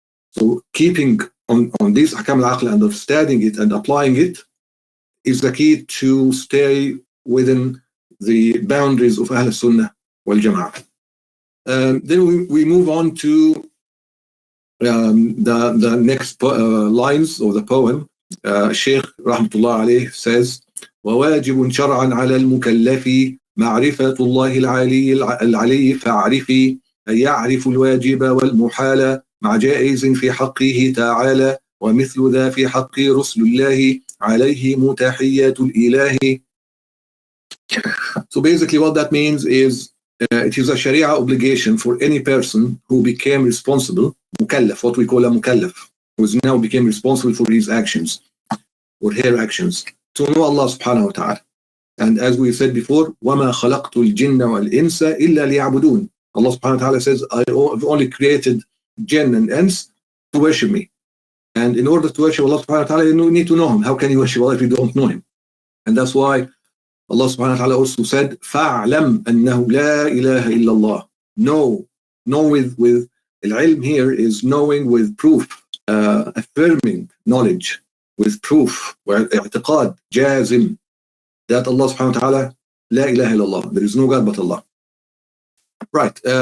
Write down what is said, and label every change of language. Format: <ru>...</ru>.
<en>So keeping on this ahkam al-aql, understanding it and applying it is the key to stay within the boundaries of Ahlul-Sunna wal Jama'ah. Then we move on to the next lines of the poem. Shaykh Rahmatullah alayh says,</en> <ar>وواجب شرعا على المكلف معرفة الله العلي فاعرفي أن يعرف الواجب والمحال مع جائز في حقه تعالى ومثل ذا في حق رسل الله عليهم تحية الإله.</ar> <en>So basically what that means is it is a Sharia obligation for any person who became responsible, mukallaf, what we call a mukallaf, who is now became responsible for his actions or her actions, to know Allah subhanahu wa ta'ala. And as we said before,</en> <ar>وَمَا خَلَقْتُ الْجِنَّ وَالْإِنسَ إِلَّا لِيَعْبُدُونَ.</ar> <en>Allah subhanahu wa ta'ala says, I've only created jinn and ins to worship me. And in order to worship Allah subhanahu wa ta'ala, you need to know Him. How can you worship Allah if you don't know Him? And that's why Allah subhanahu wa ta'ala also said,</en> <ar>فَاعْلَمْ أَنَّهُ لَا إِلَهَ إِلَّا اللَّهِ.</ar> <en>Know with al-ilm here is knowing with proof, affirming knowledge with proof, where i'tiqad, jazim, that Allah subhanahu wa ta'ala, la ilaha illallah, there is no God but Allah. Right.</en>